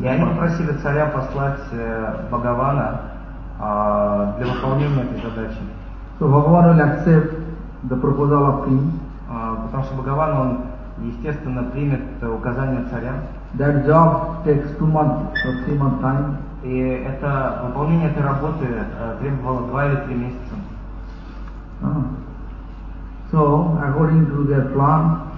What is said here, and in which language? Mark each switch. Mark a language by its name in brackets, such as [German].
[Russian] И они попросили царя послать Бхагавана для выполнения этой задачи. [English] So Bhagavan will accept the proposal of king. [Russian] Потому что Бхагаван, он естественно примет указание царя. [English] That job takes 2 months or 3 months time. [Russian] И это выполнение этой работы требовало 2 или 3 месяца. [English] So according to their plan,